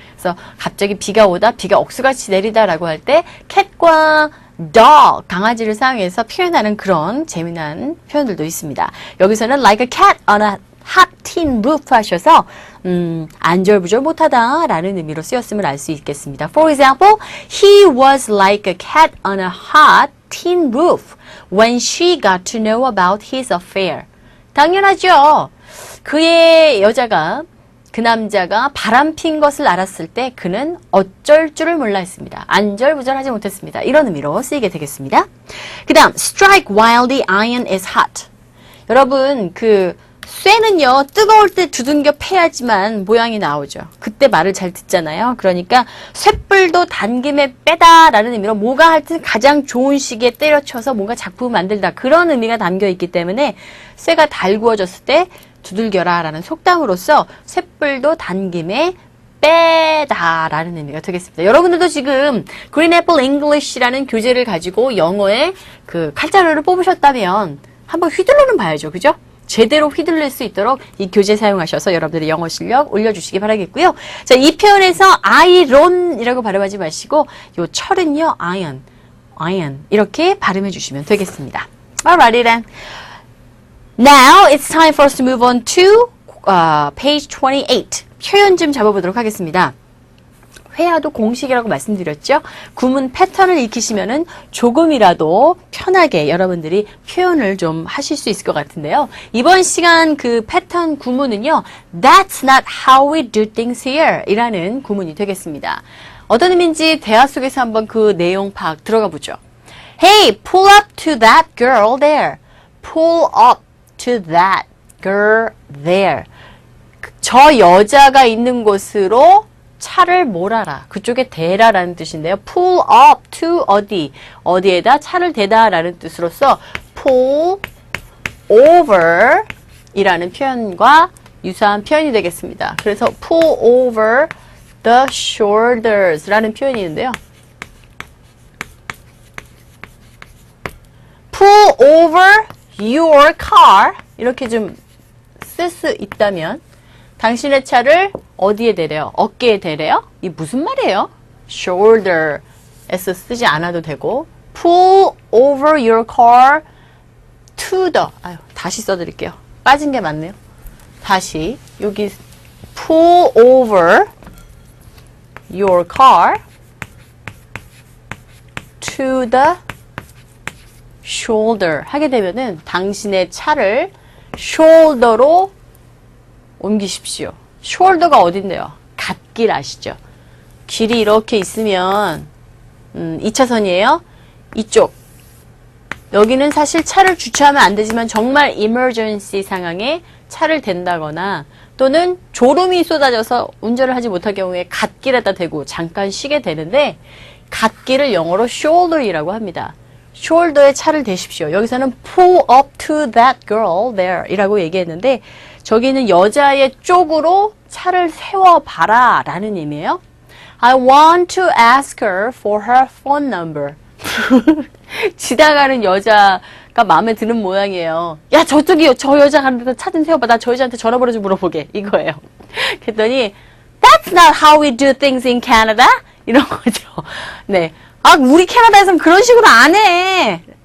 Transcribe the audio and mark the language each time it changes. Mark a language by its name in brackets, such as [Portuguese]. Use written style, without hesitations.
[Korean] 그래서 갑자기 비가 오다 비가 억수같이 내리다라고 할 때 cat과 dog, 강아지를 사용해서 표현하는 그런 재미난 표현들도 있습니다. 여기서는 [English] like a cat on a hot tin roof [Korean] 하셔서 안절부절 못하다 라는 의미로 쓰였음을 알 수 있겠습니다. [English] For example, he was like a cat on a hot tin roof when she got to know about his affair. [Korean] 당연하죠. 그의 여자가 그 남자가 바람핀 것을 알았을 때 그는 어쩔 줄을 몰라 했습니다. 안절부절하지 못했습니다. 이런 의미로 쓰이게 되겠습니다. 그 다음 [English] strike while the iron is hot. [Korean] 여러분 그 쇠는요 뜨거울 때 두둥겨 패야지만 모양이 나오죠. 그때 말을 잘 듣잖아요. 그러니까 쇳불도 단김에 빼다 라는 의미로 뭐가 하여튼 가장 좋은 시기에 때려쳐서 뭔가 작품을 만들다 그런 의미가 담겨 있기 때문에 쇠가 달구어졌을 때 두들겨라 라는 속담으로서 쇳불도 단김에 빼다 라는 의미가 되겠습니다. 여러분들도 지금 Green Apple English라는 교재를 가지고 영어의 그 칼자루를 뽑으셨다면 한번 휘둘러는 봐야죠. 그죠? 제대로 휘둘릴 수 있도록 이 교재 사용하셔서 여러분들의 영어 실력 올려주시기 바라겠고요. 자, 이 표현에서 iron이라고 발음하지 마시고 요 철은요, iron. [English] iron. [Korean] 이렇게 발음해 주시면 되겠습니다. [English] Alrighty then. Now it's time for us to move on to page 28. [Korean] 표현 좀 잡아보도록 하겠습니다. 회화도 공식이라고 말씀드렸죠. 구문 패턴을 익히시면은 조금이라도 편하게 여러분들이 표현을 좀 하실 수 있을 것 같은데요. 이번 시간 그 패턴 구문은요. [English] That's not how we do things here [Korean] 이라는 구문이 되겠습니다. 어떤 의미인지 대화 속에서 한번 그 내용 파악 들어가 보죠. [English] Hey, pull up to that girl there. Pull up to that girl there. [Korean] 저 여자가 있는 곳으로 차를 몰아라. 그쪽에 대라라는 뜻인데요. [English] pull up to [Korean] 어디, 어디에다 차를 대다라는 뜻으로서 pull over 이라는 표현과 유사한 표현이 되겠습니다. 그래서 [English] pull over the shoulders [Korean] 라는 표현이 있는데요. [English] pull over your car [Korean] 이렇게 좀 쓸 수 있다면 당신의 차를 어디에 대래요? 어깨에 대래요? 이 무슨 말이에요? shoulder에서 쓰지 않아도 되고 [English] pull over your car to the [Korean] 다시 써드릴게요. 빠진 게 맞네요. 다시 여기 [English] pull over your car to the shoulder [Korean] 하게 되면은 당신의 차를 shoulder로 옮기십시오. shoulder가 어딘데요? 갓길 아시죠? 길이 이렇게 있으면 2차선이에요. 이쪽 여기는 사실 차를 주차하면 안 되지만 정말 emergency 상황에 차를 댄다거나 또는 졸음이 쏟아져서 운전을 하지 못할 경우에 갓길에다 대고 잠깐 쉬게 되는데 갓길을 영어로 shoulder이라고 합니다. shoulder에 차를 대십시오. 여기서는 [English] pull up to that girl there [Korean] 이라고 얘기했는데 저기는 여자의 쪽으로 차를 세워봐라 라는 의미예요. [English] I want to ask her for her phone number. [Korean] 지나가는 여자가 마음에 드는 모양이에요. 야 저쪽이 저 여자 가는 데다 차 좀 세워봐. 나 저 여자한테 전화번호 좀 물어보게. 이거예요. 그랬더니 [English] That's not how we do things in Canada. [Korean] 이런 거죠. 네. 아 우리 캐나다에서는 그런 식으로 안 해.